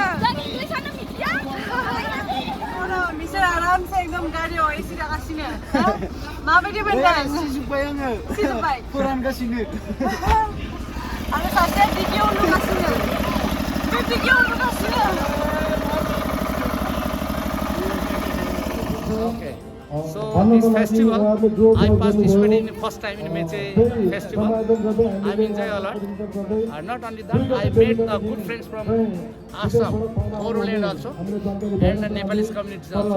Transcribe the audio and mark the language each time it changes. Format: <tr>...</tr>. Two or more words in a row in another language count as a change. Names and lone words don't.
<brx>जों इंलिसानो मिथिया बिसोर आरामसे एकदम गारियाव एसि लागासिनो माबायदि मोनदों सिजोब्बाय आङो सिजोब्बाय फोरानगासिनो आरो सासेया डिग्री उन्दुगासिनो बे डिग्री उन्दुगासिनो</brx> <en>So this festival, I participated in first time in Meche festival. I'm enjoying a lot. Not only that, I made good friends from Assam, Bodoland also, and the Nepalese communities also.</en>